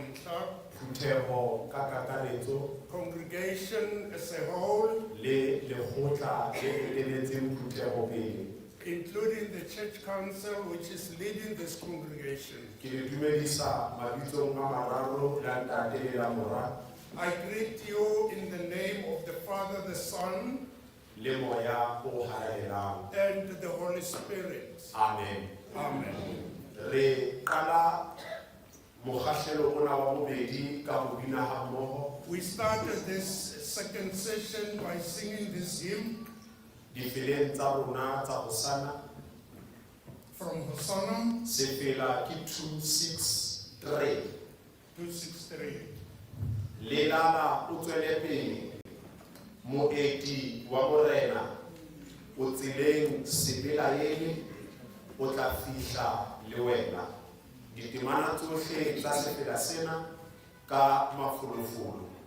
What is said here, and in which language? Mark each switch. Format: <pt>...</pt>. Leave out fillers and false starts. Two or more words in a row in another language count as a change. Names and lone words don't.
<en>Montla, congregation as a whole, including the church council which is leading this congregation. I greet you in the name of the Father, the Son,</en> <st>le moya o halaelang.</st> <en>and the Holy Spirit. Amen. Amen.</en> <st>Re qala mokgahlelo ona wa bobedi ka ho bina ha mmoho.</st> <en>We started this second session by singing this hymn</en> <st>Difeleng tsa rona tsa hosana</st> <en>from Hosanna</en> <st>se fela ke 263. 263. Lelala o tswele pele moeti wa morena o tseleng sebelaele o tla fihla le wena ditemana tsohle tsa sefela sena ka mafolofolo.</st>